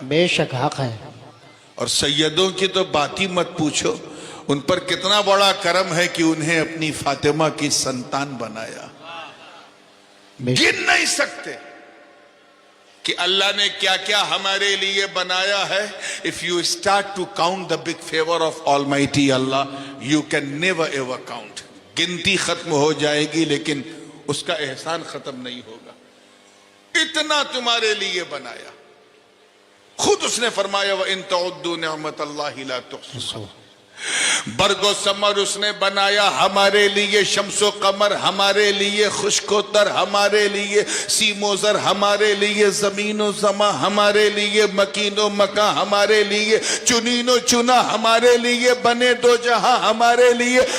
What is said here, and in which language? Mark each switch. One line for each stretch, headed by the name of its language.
Urdu: بے شک حق ہے. اور سیدوں کی تو بات ہی مت پوچھو، ان پر کتنا بڑا کرم ہے کہ انہیں اپنی فاطمہ کی سنتان بنایا. گن نہیں سکتے کہ اللہ نے کیا کیا ہمارے لیے بنایا ہے.
English: If you start to count the big favor of Almighty Allah, you can never ever count.
Urdu: گنتی ختم ہو جائے گی لیکن اس کا احسان ختم نہیں ہوگا. اتنا تمہارے لیے بنایا. خود اس نے فرمایا
Arabic: وَإِن تَعُدُّوا نِعْمَةَ اللَّهِ لَا تُحْصُوهَا.
Urdu: برگ و ثمر اس نے بنایا ہمارے لیے، شمس و قمر ہمارے لیے، خشک و تر ہمارے لیے، سیم و زر ہمارے لیے، زمین و زماں ہمارے لیے، مکین و مکاں ہمارے لیے، چنین و چنا ہمارے لیے، بنے دو جہاں ہمارے لیے.